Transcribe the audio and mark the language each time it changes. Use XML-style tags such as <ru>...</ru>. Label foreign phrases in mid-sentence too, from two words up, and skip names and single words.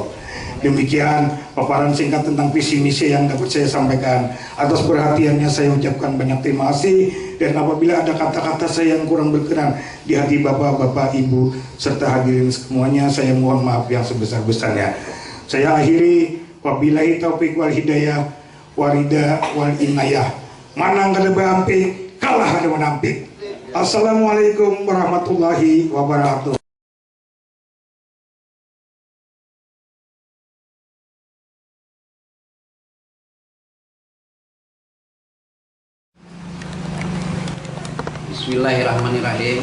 <id>Demikian paparan singkat tentang visi misi yang dapat saya sampaikan. Atas perhatiannya saya ucapkan banyak terima kasih, dan apabila ada kata-kata saya yang kurang berkenan di hati bapak-bapak, ibu serta hadirin semuanya, saya mohon maaf yang sebesar-besarnya.</id> <ar>Saya akhiri, وبالله التوفيق والهداية والرضا والعناية.</ar> <bjn>Manang kada baampi, kalah kada menampik.</bjn> <ar>السلام عليكم ورحمة الله وبركاته. بسم الله الرحمن الرحيم.</ar>